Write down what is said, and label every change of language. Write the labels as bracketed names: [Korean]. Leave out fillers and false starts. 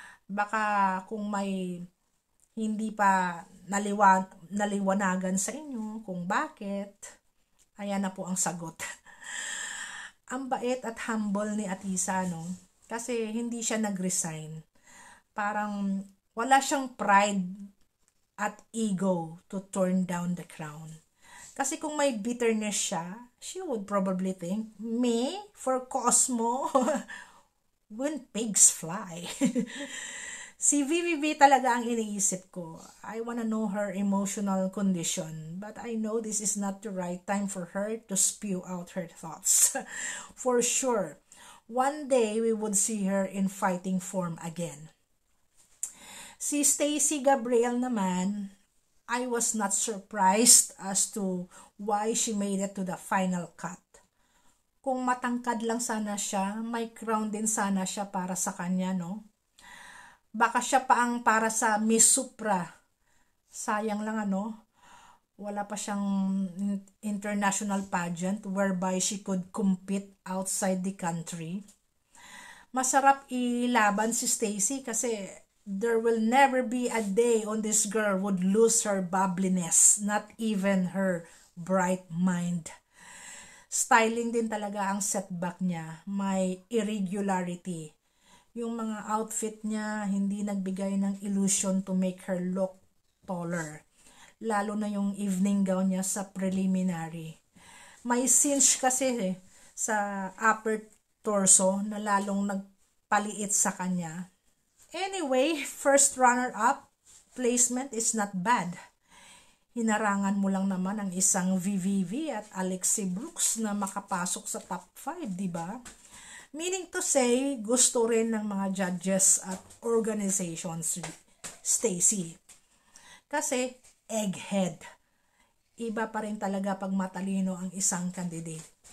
[Filipino] Baka kung may hindi pa naliwanagan sa inyo kung bakit, ayan na po ang sagot. Ang bait at humble ni Atisa, no? Kasi hindi siya nag-resign. Parang wala siyang [English] pride at ego to turn down the crown. [Filipino] Kasi kung may [English] bitterness siya, she would probably think, me? For Cosmo? When pigs fly. [Filipino] Si VVV talaga ang iniisip ko. [English] I wanna know her emotional condition. But I know this is not the right time for her to spew out her thoughts. For sure, one day we would see her in fighting form again. Si Stacey Gabriel naman, I was not surprised as to why she made it to the final cut. [Filipino] Kung matangkad lang sana siya, may crown din sana siya para sa kanya, no? Baka siya pa ang para sa Miss Supra. Sayang lang wala pa siyang [English] international pageant whereby she could compete outside the country. [Filipino] Masarap ilaban si Stacey kasi [English] there will never be a day on this girl would lose her bubbliness, not even her bright mind. [Filipino] Styling din talaga ang setback niya. May irregularity. Yung mga outfit niya hindi nagbigay ng illusion [English] to make her look taller. [Filipino] Lalo na yung evening gown niya sa preliminary. May cinch kasi sa upper torso na lalong nagpaliit sa kanya. [English] Anyway, first runner-up placement is not bad. [Filipino] hinarangan mo lang naman ang isang VVV at Alexi Brooks na makapasok sa top 5, di ba? [English] Meaning to say, [Filipino] gusto rin ng mga judges at organizations, Stacy. Kasi, egghead. Iba pa rin talaga pag matalino ang isang candidate.